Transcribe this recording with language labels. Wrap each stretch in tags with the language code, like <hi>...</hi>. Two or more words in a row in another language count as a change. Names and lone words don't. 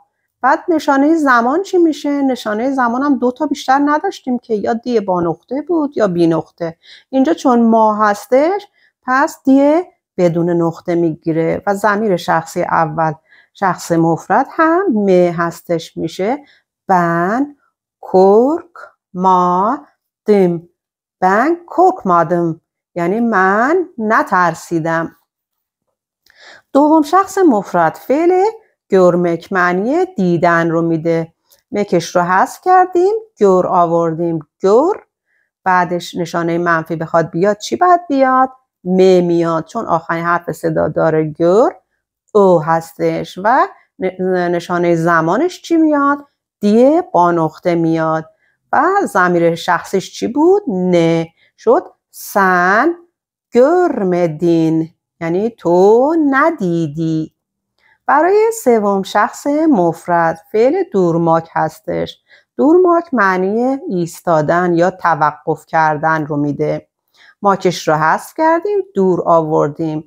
<fa>بعد نشانه زمان چی میشه؟ نشانه زمان هم 2 تا بیشتر نداشتیم که، یا دی با نقطه بود یا بی نقطه. اینجا چون ما هستش پس دی بدون نقطه میگیره و ضمیر شخصی اول شخص مفرد هم م هستش، میشه</fa> <tr>ben korkmadım. Ben korkmadım</tr> <fa>یعنی من نترسیدم. دوم شخص مفرد فعل görmek معنی دیدن رو میده، مکش رو حذف کردیم، گور آوردیم، گور بعدش نشانه منفی بخواد بیاد چی باید بیاد؟ م میاد، چون آخرین حرف صدا داره گور او هستش و نشانه زمانش چی میاد؟ دی با نقطه میاد و ضمیر شخصیش چی بود؟ نه، شد</fa> <tr>sen görmedin</tr> <fa>یعنی تو ندیدی. برای سوم شخص مفرد فعل دورماک هستش. دورماک معنی ایستادن یا توقف کردن رو میده، ماکش رو حذف کردیم، دور آوردیم.</fa>